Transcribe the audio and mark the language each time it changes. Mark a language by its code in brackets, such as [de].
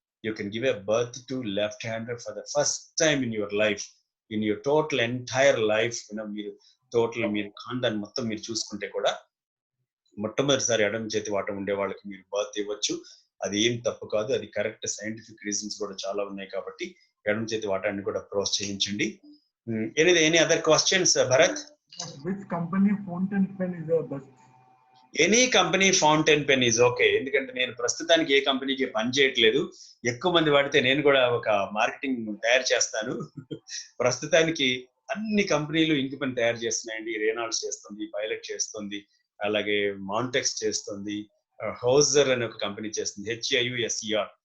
[en] You can give a birth to left hander for the first time in your life, in your total entire life. [te] మీరు ఖాందాన్ని మొత్తం మీరు చూసుకుంటే కూడా మొట్టమొదటిసారి ఎడమ చేతి వాటం ఉండే వాళ్ళకి మీరు బర్త్ ఇవ్వచ్చు. అది ఏం తప్పు కాదు, అది కరెక్ట్. సైంటిఫిక్ రీజన్స్ కూడా చాలా ఉన్నాయి కాబట్టి ఎడమ చేతి వాటాన్ని కూడా ప్రోత్సహించండి. [en] Any other questions Bharat? Which company fountain pen is the best? Any company fountain pen is okay. [te] ఎందుకంటే నేను ప్రస్తుతానికి ఏ కంపెనీకి పని చేయట్లేదు. ఎక్కువ మంది వాడితే నేను కూడా ఒక మార్కెటింగ్ తయారు చేస్తాను. ప్రస్తుతానికి అన్ని కంపెనీలు ఇంక్ పెన్ తయారు చేస్తున్నాయండి. రేనాల్డ్స్ చేస్తుంది, పైలట్ చేస్తుంది, అలాగే మాంటెక్స్ చేస్తుంది, హోజర్ అనే ఒక కంపెనీ చేస్తుంది, HIUSER.